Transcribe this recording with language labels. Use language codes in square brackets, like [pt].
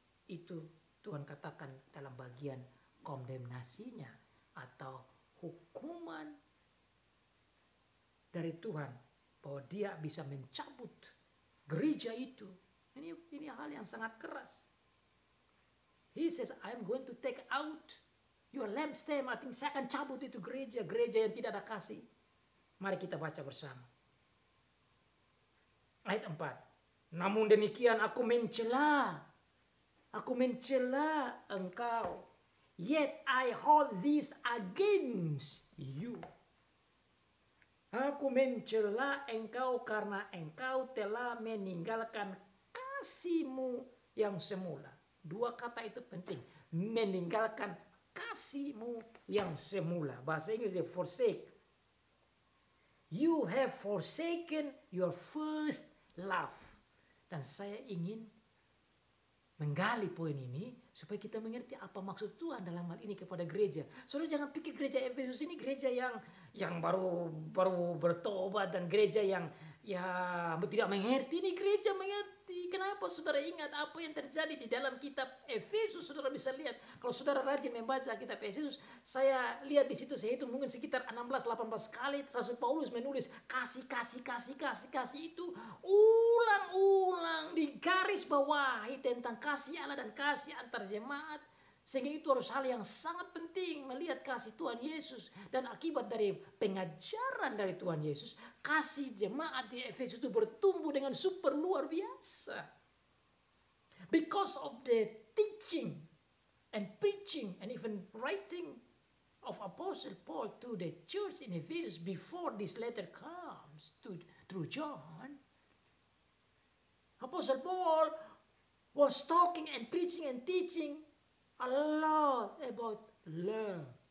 [id] Itu Tuhan katakan dalam bagian kondemnasinya atau hukuman dari Tuhan, bahwa dia bisa mencabut gereja itu. Ini hal yang sangat keras. [en] He says, I'm going to take out your lampstand. [id] Artinya saya akan cabut itu gereja yang tidak ada kasih. Mari kita baca bersama. Ayat 4. Namun demikian aku mencela engkau. [en] Yet I hold this against you. [id] Aku mencela engkau karena engkau telah meninggalkan kasihmu yang semula. 2 kata itu penting. Meninggalkan kasihmu yang semula. Bahasa Inggris forsake. [en] You have forsaken your first love. [id] Dan saya ingin menggali poin ini supaya kita mengerti apa maksud Tuhan dalam hal ini kepada gereja. Saudara jangan pikir gereja Efesus ini gereja yang baru bertobat dan gereja yang tidak mengerti. Ini gereja mengerti. Kenapa saudara ingat apa yang terjadi di dalam kitab Efesus? Saudara bisa lihat. Kalau saudara rajin membaca kitab Efesus, saya lihat di situ, saya hitung mungkin sekitar 16-18 kali Rasul Paulus menulis kasih itu ulang-ulang digaris bawahi tentang kasih Allah dan kasih antar jemaat. Sehingga itu harus hal yang sangat penting, melihat kasih Tuhan Yesus. Dan akibat dari pengajaran dari Tuhan Yesus, kasih jemaat di Efesus itu bertumbuh dengan super luar biasa. [en] Because of the teaching and preaching and even writing of Apostle Paul to the church in Ephesus before this letter comes through John, Apostle Paul was talking and preaching and teaching a lot about love.